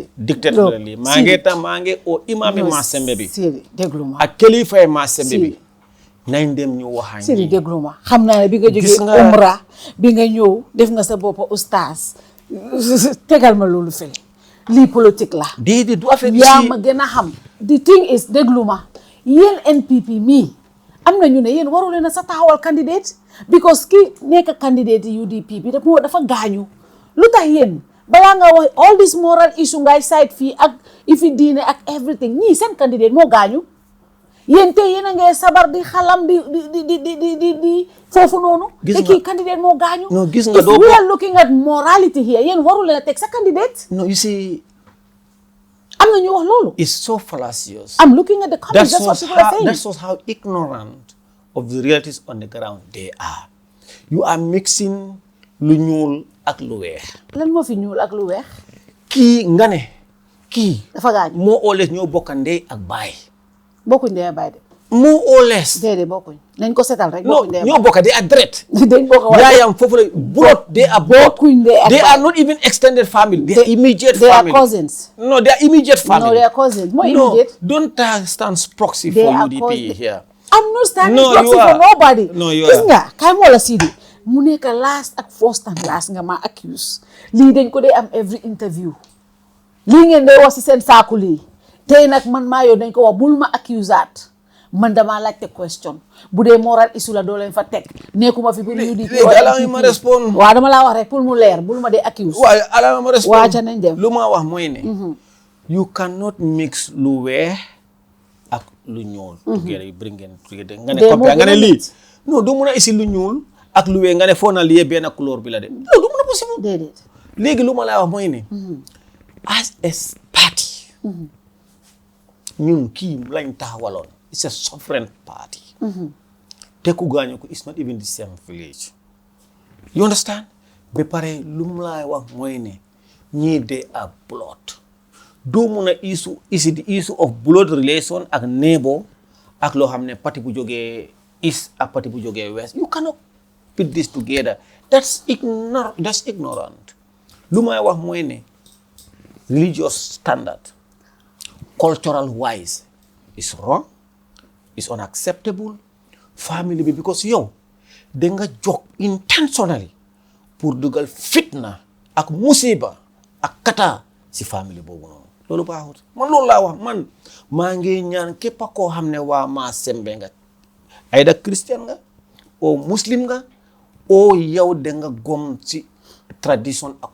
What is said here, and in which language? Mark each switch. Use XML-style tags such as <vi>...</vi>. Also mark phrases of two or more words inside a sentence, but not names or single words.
<wo>dictateur lii maa ngi o imaami maa sembe bi Sidi déglu ma ak kilifa ay maa sembe bi nañ dem ñu waxañ Sidi déglu ma xam naa ne bi nga jógee umra bi nga ñëw def nga sa boppa oustaz tegal ma loolu fële lii politique la déedéet du affaire yaa ma gën a xam</wo> <en>the thing is</en> <wo>déglu ma yéen NPP mii am na ñu ne yéen waru leen a sa taxawal candidate because ki nekk candidate UDP bi dafa gaañu lu tax yéen balaa nga wax</wo> <en>all this moral issue</en> <wo>ngay side fii ak ifi diine ak everything ñii seen candidate moo gaañu yéen tey yéen a ngay sabar di xalam di foofu noonu te kii candidate moo gaañu no gis nga</wo> <en>if we are looking at morality here</en> <wo>yéen waru leen a teg sa candidate</wo> <en>no you see</en> <wo>am na ñu wax loolu</wo> <en>it's so fallacious. I'm looking at the comments that's what people are saying. That shows how ignorant of the realities on the ground they are. You are mixing</en> <wo>lu ñuul ak lu weex. lan moo fi ñuul ak lu weex. kii nga ne kii. dafa gaañ moo oolees ñoo bokk ndey ak baay. bokkuñ ndey ak baay de. moo oolees. déedéet bokkuñ nañ ko setal rek. no ñoo bokk de ak deret. dañ bokk waaye yaayam foofu la</wo> <en>blood they are</en> <wo>bokkuñ ndey ak baay.</wo> <en>they are not even extended family. they are immediate family. they are cousins. no they are immediate family. no they are cousins mooy immediate. no don't stand proxy for UDP here. I'm not standing proxy for nobody. No, you</en> <wo>gis nga kay moo la Sidi mu nekk last ak</wo> <en>first and last</en> <wo>nga ma accuse lii dañ ko dee am</wo> <en>every interview</en> <wo>lii ngeen day wax si seen saaku lii tey nag man maa yow dañ ko wax bul ma accusaat man damaa laajte question bu dee</wo> <en>moral issue</en> <wo>la doo leen fa teg nekkuma fi pour UDP ma respond waaw dama laa wax rek pour mu leer bul ma dee accuse waaye ala ma respond waa ca nañ dem lu ma wax mooy ne</wo> <en>you cannot mix</en> <wo>lu weex ak lu ñuul</wo> <en>together you bring in together</en> <wo>nga ne compare nga ne lii non doo mun a isi lu ñuul ak lu weex nga ne foo na lii benn couleur bi la de loolu du mun a possible déedéet léegi lu ma laa wax mooy ne</wo> <en>as a party</en> <wo>ñun kii lañ taxawaloon</wo> <en>it's a sovereign party</en> <wo>te ku gaañu ko</wo> <en>it's not even the same village you understand</en> <wo>ba pare lu mu laay wax mooy ne ñii de</wo> <en>are blood</en> <wo>doo mun a issue</wo> <en>the issue of blood relation</en> <wo>ak neighbor ak loo xam ne parti bu jógee east ak parti bu jógee west</wo> <en>you cannot put this together that's ignorant</en> <wo>lu may wax mooy ne</wo> <en>religious standard cultural wise is wrong is unacceptable</en> <wo>family bi because yow da nga jóg intentionally pour dugal fitna ak musiba ak kata si family boobu noonu loolu baaxut man loolu laa wax man maa ngi ñaan képp koo xam ne waa maa sembe nga ayda christian nga o muslim nga o yow da nga gom ci tradition ak</wo>